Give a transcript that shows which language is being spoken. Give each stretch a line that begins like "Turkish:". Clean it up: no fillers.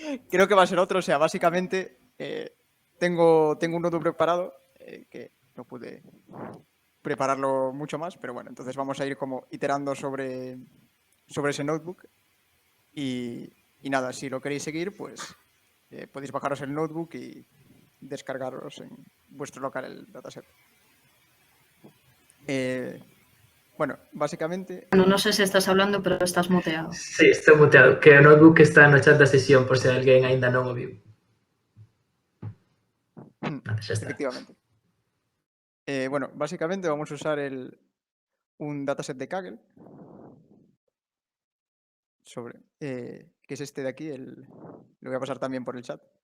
Spanish: Creo que va a ser otro. O sea, básicamente tengo un notebook preparado que no pude prepararlo mucho más, pero bueno, entonces vamos a ir como iterando sobre ese notebook y nada, si lo queréis seguir, pues podéis bajaros el notebook y descargaros en vuestro local el dataset. Bueno, básicamente... Bueno, no sé si estás hablando, pero estás muteado.
Galician: Sí, estou muteado. Que o notebook está no chat da sesión, por se alguén aínda non o viu. Antes xa está. Efectivamente.
Spanish: Bueno, básicamente vamos a usar un dataset de Kaggle que es este de aquí. Lo voy a pasar también por el chat.